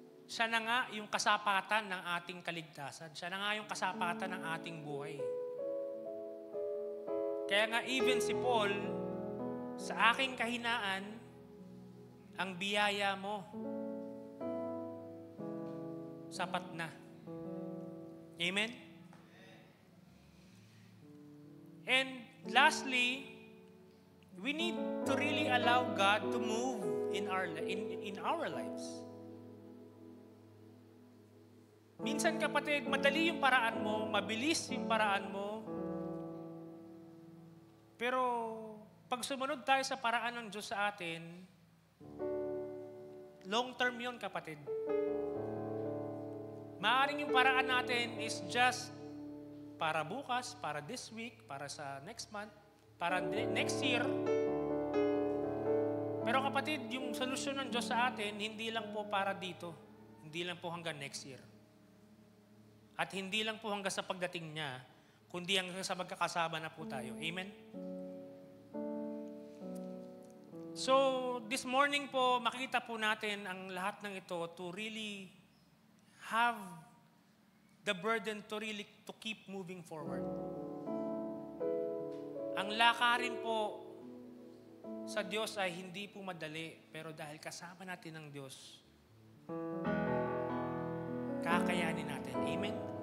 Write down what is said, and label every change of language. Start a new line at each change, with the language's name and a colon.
Filipino: Siya na nga yung kasapatan ng ating kaligtasan. Siya na nga yung kasapatan ng ating buhay. Kaya nga even si Paul, sa aking kahinaan, ang biyaya mo, sapat na. Amen?
English: And lastly, we need to really allow God to move in our lives.
Filipino: Minsan kapatid, madali yung paraan mo, mabilis yung paraan mo. Pero pag sumunod tayo sa paraan ng Diyos sa atin, long term yun kapatid. Maaaring yung paraan natin is just para bukas, para this week, para sa next month, para next year. Pero kapatid, yung solusyon ng Diyos sa atin, hindi lang po para dito. Hindi lang po hanggang next year. At hindi lang po hanggang sa pagdating niya, kundi hanggang sa magkakasama na po tayo. Amen?
English: So, this morning po,
Filipino: makita po natin ang lahat ng ito
English: to really have the burden to really to keep moving forward.
Filipino: Ang lakarin po sa Diyos ay hindi po madali, pero dahil kasama natin ng Diyos, kakayanin natin. Amen?